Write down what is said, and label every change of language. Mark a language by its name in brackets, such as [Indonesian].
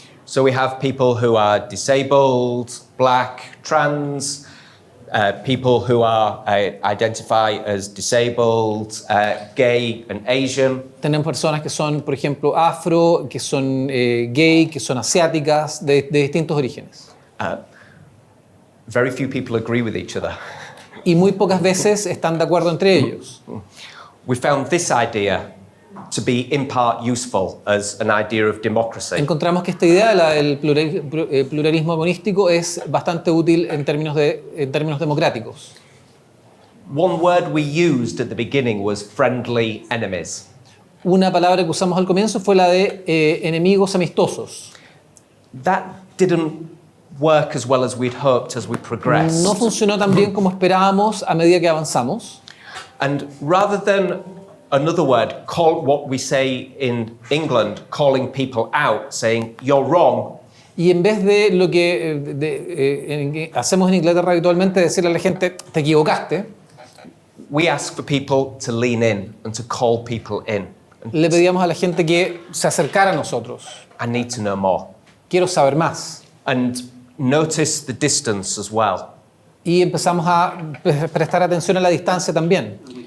[English] So we have people who are disabled, black, trans, people who are identify as disabled, gay and Asian. [Spanish] Tenemos personas que son, por ejemplo, afro, que son gay, que son asiáticas, de distintos orígenes. [English] Very few people agree with each other. [Spanish] Y muy pocas veces están de acuerdo entre ellos. [English] We found this idea to be in part useful as an idea of democracy. [Spanish] Encontramos que esta idea del pluralismo monístico es bastante útil en términos democráticos. [English] One word we used at the beginning was friendly enemies. [Spanish] Una palabra que usamos al comienzo fue la de enemigos amistosos. [English] That didn't work as well as we'd hoped as we progressed. [Spanish] No funcionó tan bien como esperábamos a medida que avanzamos. [English] And rather than another word, call what we say in England, calling people out, saying you're wrong. [Spanish] Y en vez de lo que hacemos en Inglaterra habitualmente, decirle a la gente, te equivocaste, [English] We ask for people to lean in and to call people in. [Spanish] Le pedíamos a la gente que se acercara a nosotros. [English] I need to know more. [Spanish] Quiero saber más. [English] And notice the distance as well. [Spanish] Y empezamos a prestar atención a la distancia también.